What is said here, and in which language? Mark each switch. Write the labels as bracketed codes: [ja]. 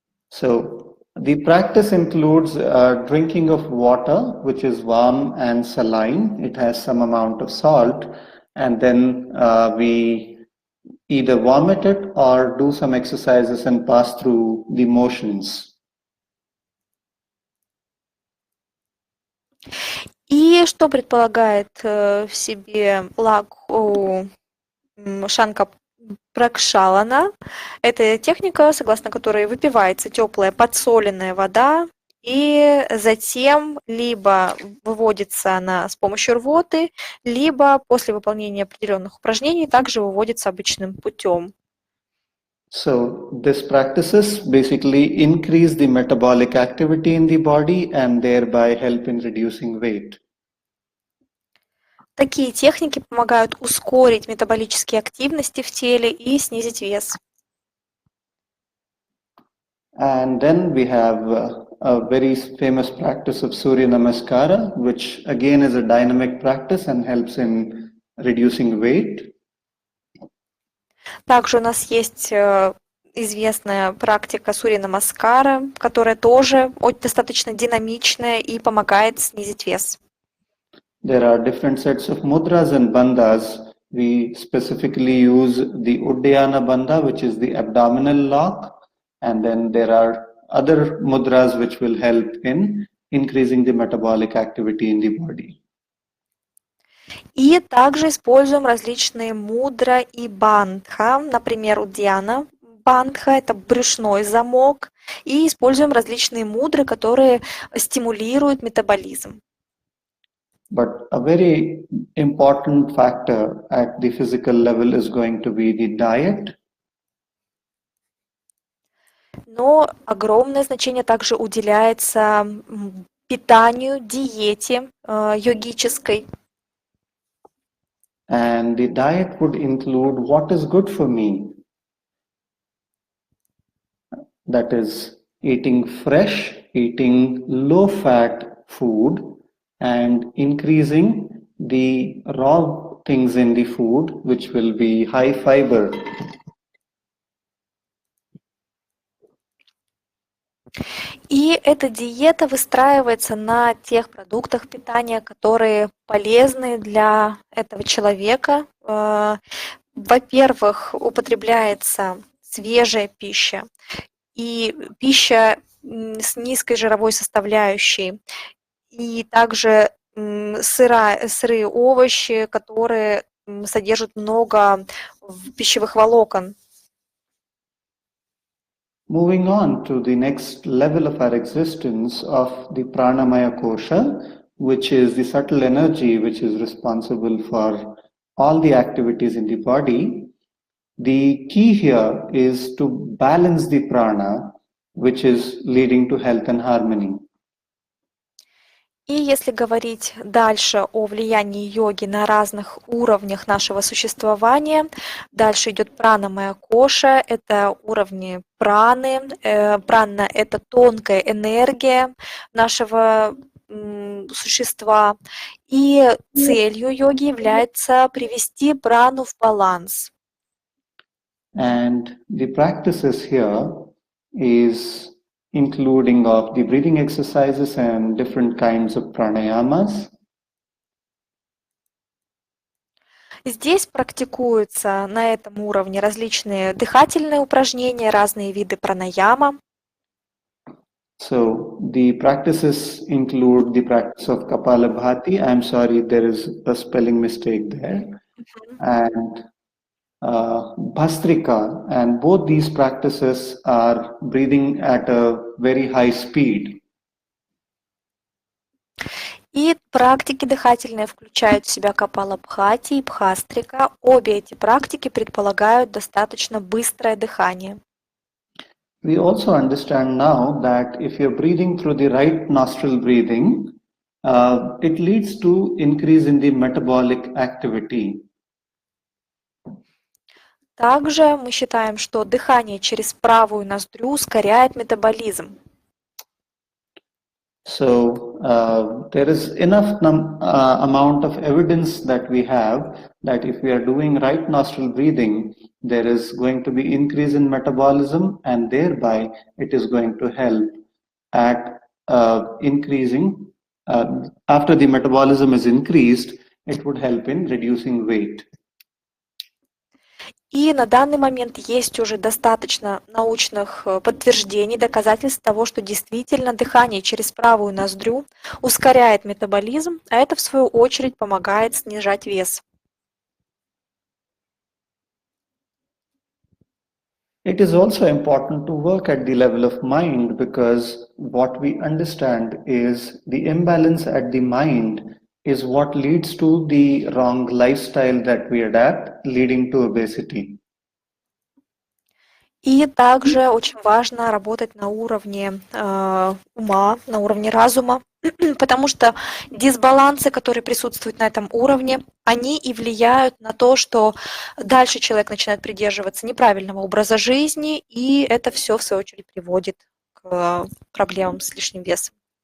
[en] So, the practice includes drinking of water, which is warm and saline. It has some amount of salt, and then we either vomit it or do some exercises and pass through the motions. [ru] И что предполагает в себе лагу Шанка Пракшалана? Это техника, согласно которой выпивается теплая подсоленная вода и затем либо выводится она с помощью рвоты, либо после выполнения определенных упражнений также выводится обычным путем. [en] So these practices basically increase the metabolic activity in the body and thereby help in reducing weight. [ru] Такие техники помогают ускорить метаболические активности в теле и снизить вес. [en] And then we have a very famous practice of Surya Namaskara, which again is a dynamic practice and helps in reducing weight. [ru] Также у нас есть известная практика Сурья Намаскара, которая тоже достаточно динамичная и помогает снизить вес. [en] There are different sets of mudras and bandhas. We specifically use the Uddiyana bandha, which is the abdominal lock, and then there are other mudras which will help in increasing the metabolic activity in the body. [ru] И также используем различные мудра и бандха, например, Удьяна бандха – это брюшной замок, и используем различные мудры, которые стимулируют метаболизм. [en] But a very important factor at the physical level is going to be the diet. [ru] Но огромное значение также уделяется питанию, диете йогической. [en] And the diet would include what is good for me. That is eating fresh, eating low-fat food, and increasing the raw things in the food, which will be high fiber. [ru] И эта диета выстраивается на тех продуктах питания, которые полезны для этого человека. Во-первых, употребляется свежая пища и пища с низкой жировой составляющей, и также сырые овощи, которые содержат много пищевых волокон. [en] Moving on to the next level of our existence of the pranamaya kosha, which is the subtle energy which is responsible for all the activities in the body. The key here is to balance the prana, which is leading to health and harmony. [ru] И если говорить дальше о влиянии йоги на разных уровнях нашего существования, дальше идет пранамая коша, это уровни праны. Прана – это тонкая энергия нашего существа. И целью йоги является привести прану в баланс. [en] And the practices here is including of the breathing exercises and different kinds of pranayamas. [ru] Здесь практикуются на этом уровне различные дыхательные упражнения, разные виды пранаяма. [en] So the practices include the practice of Kapalabhati. I'm sorry, there is a spelling mistake there. And Bhastrika, and both these practices are breathing at a very high speed. [ru] И практики дыхательные включают в себя капалабхати и бхастрика. Обе эти практики предполагают достаточно быстрое дыхание. [en] We also understand now that if you're breathing through the right nostril breathing, it leads to increase in the metabolic activity. [ru] Также мы считаем, что дыхание через правую ноздрю ускоряет метаболизм. [en] So there is enough amount of evidence that we have that if we are doing right nostril breathing, there is going to be increase in metabolism, and thereby it is going to help at increasing, after the metabolism is increased, it would help in reducing weight. [ru] И на данный момент есть уже достаточно научных подтверждений, доказательств того, что действительно дыхание через правую ноздрю ускоряет метаболизм, а это в свою очередь помогает снижать вес. [en] It is also important to work at the level of mind because what we understand is the imbalance at the mind is what leads to the wrong lifestyle that we adapt, leading to obesity. [ru] И также очень важно работать на уровне ума, на уровне разума, потому что дисбалансы, которые присутствуют на этом уровне, они и влияют на то, что дальше человек начинает придерживаться неправильного образа жизни, и это все в свою очередь приводит к проблемам с лишним весом.